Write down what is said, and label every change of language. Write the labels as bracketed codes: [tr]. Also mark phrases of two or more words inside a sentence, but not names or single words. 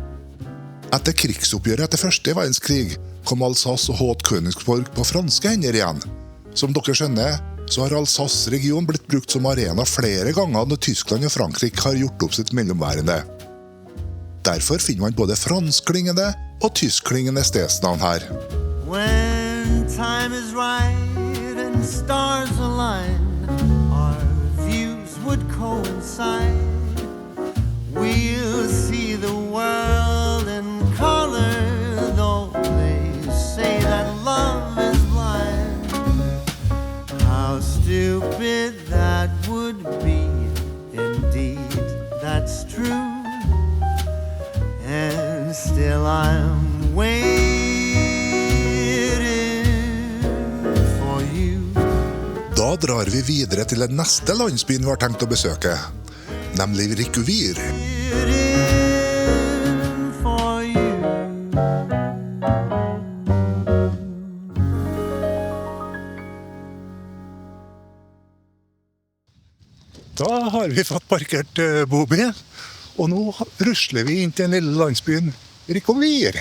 [no] Etter krigsoppgjøret etter første verdenskrig kom Alsace og Haut-Königsberg på franske hender igjen. Som dere skjønner, så har Alsace-regionen blitt brukt som arena flere ganger når Tyskland og Frankrike har gjort opp sitt mellomværende. Derfor finner man både franskklingende og tyskklingende stedsnavn her. [en] When time is right and stars align, our views would coincide. We'll see the world in color, though they say that love is blind. How stupid that would be, indeed, that's true. And still I'm waiting for you. [no] Da drar vi videre til den neste landsbyen vi har tenkt å besøke, nemlig Ricuvir. Da har vi fått parkert Bobi, og nå rusler vi inn til den lille landsbyen Ricuvir.